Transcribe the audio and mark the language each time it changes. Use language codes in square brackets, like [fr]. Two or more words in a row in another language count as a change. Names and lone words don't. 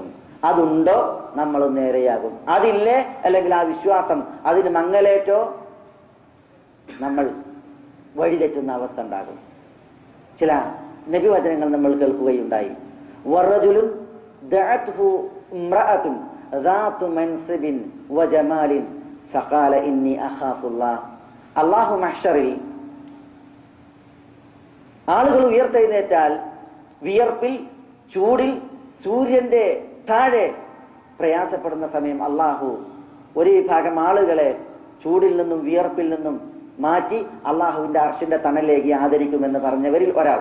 [ml] അതുണ്ടോ നമ്മൾ നേരെയാകും, അതില്ലേ അല്ലെങ്കിൽ ആ വിശ്വാസം അതിന് മങ്ങലേറ്റോ നമ്മൾ വഴിതെറ്റുന്ന അവസ്ഥ ഉണ്ടാകും. ചില നബിവചനങ്ങൾ നമ്മൾ കേൾക്കുകയുണ്ടായി. [ar] ورجل دعته امرأة ذات منصب وجمال فقال إني أخاف الله. [ml] അല്ലാഹു മഹ്ശറിൽ ആളുകൾ ഉയർത്തെഴുന്നേറ്റാൽ വിയർപ്പിൽ, ചൂടിൽ, സൂര്യന്റെ താഴെ പ്രയാസപ്പെടുന്ന സമയം അള്ളാഹു ഒരു വിഭാഗം ആളുകളെ ചൂടിൽ നിന്നും വിയർപ്പിൽ നിന്നും മാറ്റി അള്ളാഹുവിന്റെ അർശിന്റെ തണലിലേക്ക് ആദരിക്കുമെന്ന് പറഞ്ഞവരിൽ ഒരാൾ.